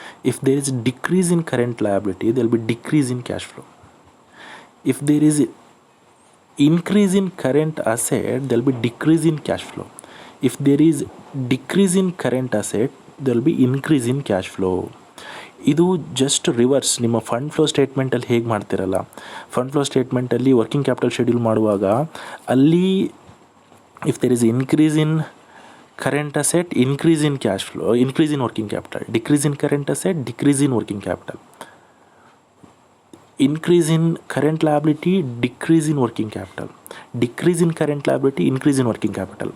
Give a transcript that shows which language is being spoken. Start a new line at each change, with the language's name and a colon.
English: If there is decrease in current liability, there will be decrease in cash flow. If there is increase in current asset, there will be decrease in cash flow. If there is decrease in current asset, there will be increase in cash flow.
Kannada: ಇದು just reverse. ನಿಮ್ಮ fund flow ಸ್ಟೇಟ್ಮೆಂಟಲ್ಲಿ ಹೇಗೆ ಮಾಡ್ತಿರಲ್ಲ, fund flow ಸ್ಟೇಟ್ಮೆಂಟಲ್ಲಿ working capital schedule ಮಾಡುವಾಗ ಅಲ್ಲಿ
English: If there is increase in current asset, increase in cash flow, increase in working capital. Decrease in current asset, decrease in working capital. Increase in current liability, decrease in working capital. Decrease in current liability, increase in working capital.